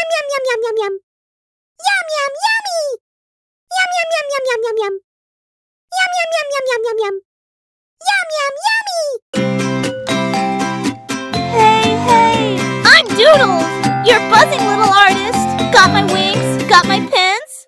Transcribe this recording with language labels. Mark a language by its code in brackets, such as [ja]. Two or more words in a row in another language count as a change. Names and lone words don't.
[en] yum, yum, yum, yum. Yum, yum, yummy. Yum, yum, yum, yum, yum, yum, yum. Yum, yum, yum, yum, yum, yum, yum. Yum, yum, yummy. Hey, hey! I'm Doodles, your buzzing little artist. Got my wings? Got my pens?